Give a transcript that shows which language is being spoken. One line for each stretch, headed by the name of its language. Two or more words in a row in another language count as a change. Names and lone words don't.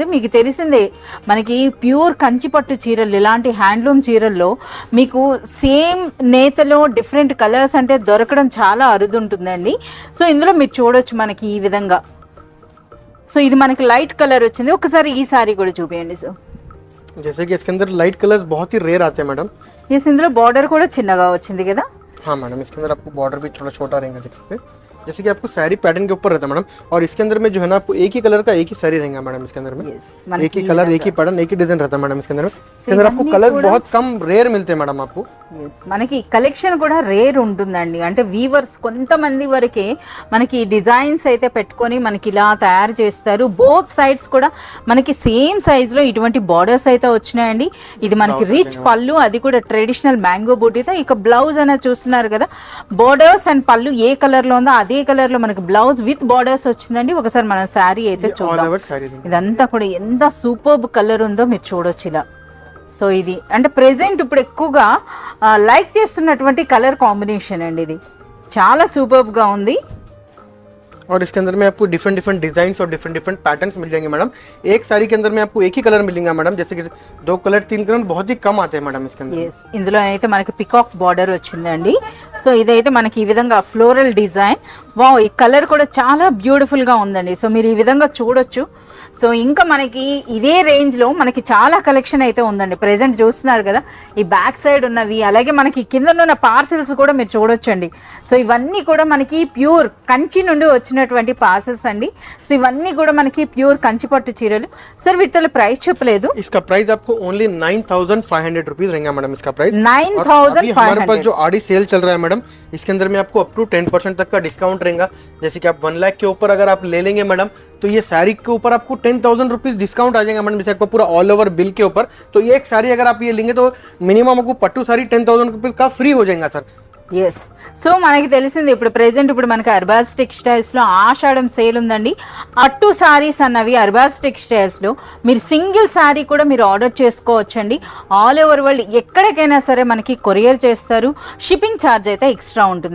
Telugu: మీకు తెలిసిందే మనకి ప్యూర్ కంచిపట్టు చీరలు, ఇలాంటి హ్యాండ్లూమ్ చీరల్లో మీకు సేమ్ నేతలో
English: different colours
Telugu: అంటే దొరకడం చాలా అరుదుంటుందండి. సో ఇందులో మీరు చూడొచ్చు మనకి ఈ విధంగా. సో ఇది మనకి
English: light colour
Telugu: వచ్చింది. ఒకసారి ఈ సారీ కూడా చూపించండి. సో
Hindi: जैसे कि इसके अंदर
English: light colours
Hindi: बहुत ही रेयर आते हैं मैडम.
Telugu: ఎస్, ఇందులో బార్డర్ కూడా చిన్నగా వచ్చింది కదా.
Hindi: हाँ मैडम, इसके अंदर आपको बॉर्डर भी थोड़ा छोटा रहेगा, देख सकते हैं. जैसे कि आपको साड़ी पैटर्न के ऊपर रहता है मैडम, और इसके अंदर में जो है ना आपको एक ही कलर का एक ही साड़ी रहेगा मैडम. इसके अंदर में एक ही कलर, एक ही पैटर्न, एक ही डिजाइन रहता है मैडम. इसके अंदर में इसके अंदर आपको कलर बहुत कम रेयर मिलते हैं मैडम आपको.
Telugu: మనకి కలెక్షన్ కూడా రేర్ ఉంటుందండి. అంటే వీవర్స్ కొంతమంది వరకే మనకి డిజైన్స్ అయితే పెట్టుకొని మనకి ఇలా తయారు చేస్తారు.
English: both sides
Telugu: కూడా మనకి
English: same size
Telugu: లో ఇటువంటి బార్డర్స్ అయితే వచ్చినాయండి. ఇది మనకి రిచ్ పళ్ళు, అది కూడా
English: traditional mango
Telugu: బూటీతో. ఇక బ్లౌజ్ అనేది చూస్తున్నారు కదా,
English: borders and
Telugu: పళ్ళు ఏ కలర్ లో ఉందో అదే కలర్ లో మనకి
English: blouse with borders
Telugu: వచ్చిందండి. ఒకసారి మనం శారీ అయితే చూద్దాం. ఇదంతా కూడా ఎంత
English: superb colour
Telugu: ఉందో మీరు చూడొచ్చు ఇలా. సో ఇది అంటే ప్రెజెంట్ ఇప్పుడు ఎక్కువగా లైక్ చేస్తున్నటువంటి
English: colour combination
Telugu: అండి. ఇది చాలా సూపర్బ్గా ఉంది.
Hindi: और इसके अंदर में आपको
English: different different designs
Hindi: और
English: different different patterns
Hindi: मिल जाएंगे मैडम. एक साड़ी के अंदर में आपको एक ही कलर मिलेगा मैडम. जैसे कि 2 कलर 3 कलर बहुत ही कम आते हैं मैडम इसके अंदर.
Telugu: yes, ఇందులో అయితే మనకి
English: peacock border
Telugu: వచ్చిందండి. సో ఇదైతే మనకి ఈ విధంగా
English: floral design.
Telugu: వావ్, ఈ కలర్ కూడా చాలా బ్యూటిఫుల్ గా ఉందండి. సో మీరు ఈ విధంగా చూడొచ్చు. సో ఇంకా మనకి ఇదే రేంజ్ లో మనకి చాలా కలెక్షన్ అయితే ఉందండి. ప్రెజెంట్ చూస్తున్నారు కదా ఈ
English: back side
Telugu: ఉన్నవి, అలాగే మనకి కింద ఉన్న పార్సెల్స్ కూడా మీరు చూడొచ్చండి. సో ఇవన్నీ కూడా మనకి ప్యూర్ కంచి నుండి వచ్చినటువంటి పార్సెల్స్ అండి. సో ఇవన్నీ కూడా మనకి ప్యూర్ కంచి పట్టు చీరలు. సార్ వీటిలో ప్రైస్ చెప్పలేదు.
Hindi: इसका प्राइस आपको ओनली 9,500 रुपीज रहेगा मैडम. इसका प्राइस 9,500. हमारे पास जो आड़ी सेल चल रहा है मैडम, इसके अंदर में आपको
English: up to
Hindi: 10% तक का डिस्काउंट रहेगा। जैसे कि आप 1 लाख के ऊपर अगर आप ले लेंगे मैडम, तो ये साड़ी के ऊपर आपको 10,000 रुपीज़ डिस्काउंट आ जाएगा मैडम, जैसे आपको पूरा
English: all over bill
Hindi: के ऊपर। तो ये एक साड़ी अगर आप ये लेंगे तो मिनिमम आपको पट्टू साड़ी 10,000 रुपीज़ का फ्री हो जाएगा सर।
Telugu: ఎస్ సో మనకి తెలిసింది ఇప్పుడు ప్రెజెంట్ ఇప్పుడు మనకి అర్బాజ్ టెక్స్టైల్స్లో ఆషాఢం సేల్ ఉందండి. అట్టు సారీస్ అన్నవి అర్బాజ్ టెక్స్టైల్స్లో మీరు
English: single saree
Telugu: కూడా మీరు ఆర్డర్ చేసుకోవచ్చండి.
English: all over world
Telugu: ఎక్కడికైనా సరే మనకి కొరియర్ చేస్తారు.
English: shipping charge
Telugu: అయితే ఎక్స్ట్రా ఉంటుంది.